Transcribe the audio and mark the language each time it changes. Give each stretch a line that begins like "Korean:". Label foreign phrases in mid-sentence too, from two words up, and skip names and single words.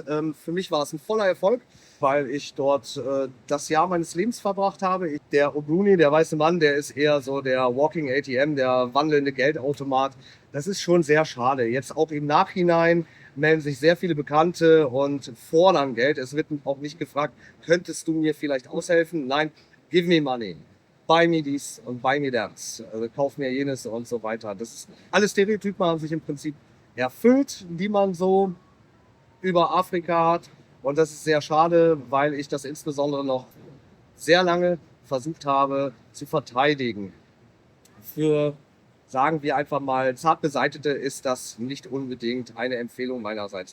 German: Für mich war es ein voller Erfolg, weil ich dort das Jahr meines Lebens verbracht habe. Der Obruni, der weiße Mann, der ist eher so der Walking ATM, der wandelnde Geldautomat. Das ist schon sehr schade. Jetzt auch im Nachhinein melden sich sehr viele Bekannte und fordern Geld. Es wird auch nicht gefragt, könntest du mir vielleicht aushelfen? Nein,
English: give me money. Buy me
German: dies und
English: buy me that.
German: Also kauf mir jenes und so weiter. Das ist, alle Stereotypen haben sich im Prinzip erfüllt, die man so über Afrika hat. Und das ist sehr schade, weil ich das insbesondere noch sehr lange versucht habe zu verteidigen. Für, sagen wir einfach mal, zart beseitete ist das nicht unbedingt eine Empfehlung meinerseits.